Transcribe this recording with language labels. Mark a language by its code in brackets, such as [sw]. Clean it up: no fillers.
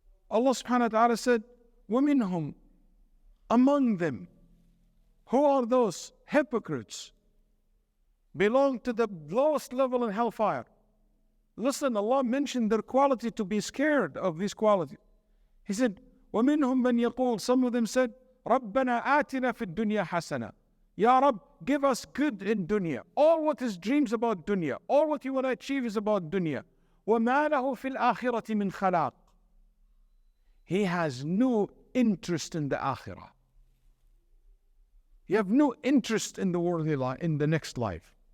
[en] Allah subhanahu wa ta'ala said, وَمِنْهُمْ, among them. Who are those? Hypocrites. Belong to the lowest level in hellfire. Listen, Allah mentioned their quality to be scared of this quality. He said, [ar] ومنهم من يقول, [en] some of them said, [ar] رَبَّنَا آتِنَا فِي الدُّنْيَا حَسَنًا. [en] Ya Rab, give us good in dunya. All what is dreams about dunya, all what you want to achieve is about dunya. [ar] وَمَا لَهُ فِي الْآخِرَةِ مِنْ خَلَاقٍ. [en] He has no interest in the akhirah. You have no interest in the worldly life, in the next life.